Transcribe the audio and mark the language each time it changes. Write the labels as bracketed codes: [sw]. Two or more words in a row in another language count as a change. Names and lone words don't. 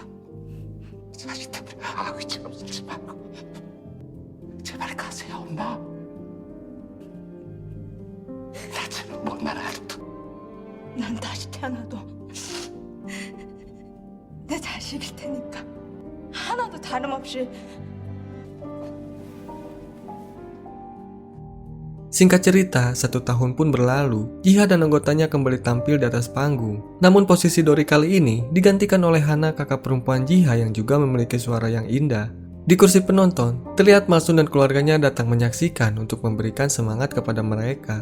[ko] 자식 때문에 아구처럼 살지 말고 제발 가세요, 엄마. 나처럼 못난 아들도 난 다시 태어나도 내 자식일 테니까 하나도 다름없이. [id] Singkat cerita, 1 tahun pun berlalu. Jiha dan anggotanya kembali tampil di atas panggung. Namun posisi Dory kali ini digantikan oleh Hana, kakak perempuan Jiha yang juga memiliki suara yang indah. Di kursi penonton, terlihat Malsun dan keluarganya datang menyaksikan untuk memberikan semangat kepada mereka.